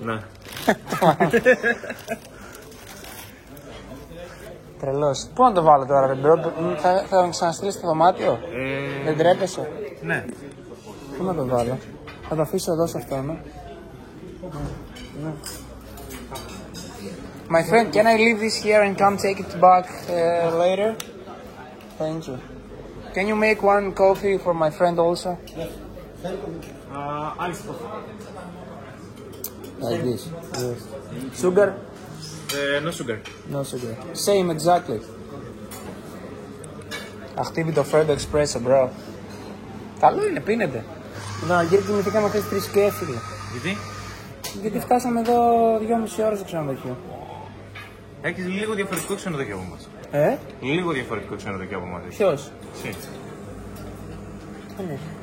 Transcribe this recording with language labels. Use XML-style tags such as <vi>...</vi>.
<el>Ναι. Τρελός. Πού να το βάλω τώρα, ρε μπρο, θα με ξαναστείλεις στο δωμάτιο. Δεν τρέπεσαι. Ναι. Πού να το βάλω, θα το αφήσω εδώ σε αυτό, ναι.</el> <en>My friend, can I leave this here and come take it back later? Thank you. Can you make one coffee for my friend also? Iced coffee. Like this. Yes. Sugar? No sugar. No sugar. Same exactly.</en> <el>Αχτύπητο Fred Espresso, bro. Καλό είναι, πίνετε. Εδώ να γύρω κοιμηθήκαμε χθες 3 και έφυγε. Γιατί φτάσαμε εδώ 2,5 ώρες στο ξενοδοχείο. Έχεις λίγο διαφορετικό ξενοδοχείο από εμάς. Λίγο διαφορετικό ξενοδοχείο από εμάς. Ποιος? Εσύ. Ναι.</el>